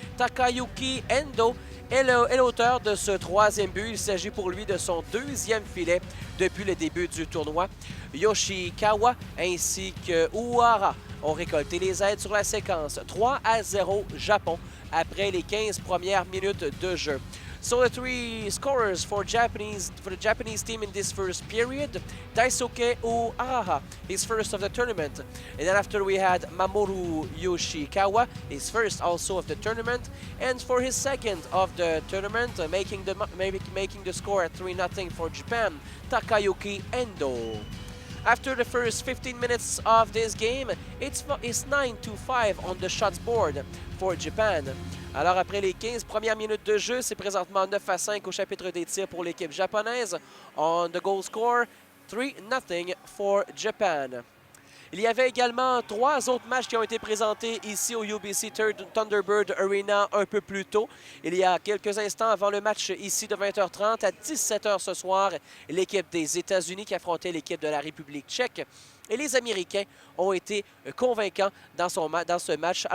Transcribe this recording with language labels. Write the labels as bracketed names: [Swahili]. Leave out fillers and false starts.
[French] Takayuki Endo est l'auteur de ce troisième but. Il s'agit pour lui de son deuxième filet depuis le début du tournoi. Yoshikawa ainsi que Uehara ont récolté les aides sur la séquence. 3-0 Japon après les 15 premières minutes de jeu. [English] So the 3 scorers for the Japanese team in this first period: Daisuke Uehara, his first of the tournament, and then after we had Mamoru Yoshikawa, his first also of the tournament, and for his second of the tournament, making the score at 3-0 for Japan, Takayuki Endo. After the first 15 minutes of this game, it's 9-5 on the shots board for Japan. [French] Alors après les 15 premières minutes de jeu, c'est présentement 9-5 au chapitre des tirs pour l'équipe japonaise. [English] On the goal score, 3-0 for Japan. [French] Il y avait également 3 autres matchs qui ont été présentés ici au UBC Thunderbird Arena un peu plus tôt. Il y a quelques instants avant le match ici de 20h30 à 17h ce soir, l'équipe des États-Unis qui affrontait l'équipe de la République tchèque. Et les Américains ont été convaincants dans ce match.